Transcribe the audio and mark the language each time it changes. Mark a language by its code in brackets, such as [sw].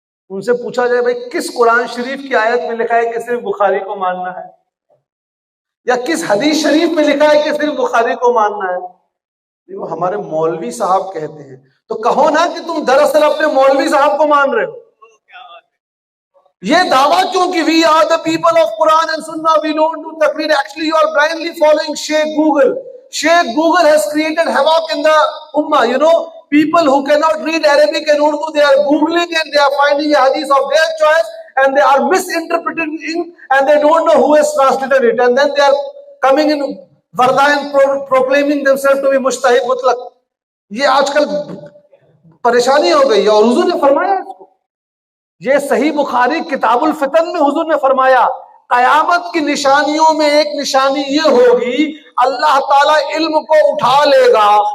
[ur] ان سے پوچھا جائے بھائی کس قرآن شریف کی آیت میں لکھا ہے کہ صرف بخاری کو ماننا ہے, یا کس حدیث شریف میں لکھا ہے کہ صرف بخاری کو ماننا ہے؟ وہ ہمارے مولوی صاحب کہتے ہیں. تو کہو نا کہ تم دراصل اپنے مولوی صاحب کو مان رہے ہو. یہ دعویٰ کیوں کہ [en] we are the people of Quran and Sunnah, we don't do taqreer. Actually you are blindly following Sheikh Google. Sheikh Google has created havoc in the ummah. You know, people who cannot read Arabic and Urdu, they are Googling and they are finding a hadith of their choice, and they are misinterpreting it, and they don't know who has translated it, and then they are coming in Varda and proclaiming themselves to be mujtahid mutlaq. [ur] یہ آج کل پریشانی ہو گئی ہے, اور حضور نے فرمایا اس کو. یہ صحیح بخاری کتاب الفتن میں حضور نے فرمایا, قیامت کی نشانیوں میں ایک نشانی یہ ہوگی, اللہ تعالیٰ علم کو اٹھا لے گا,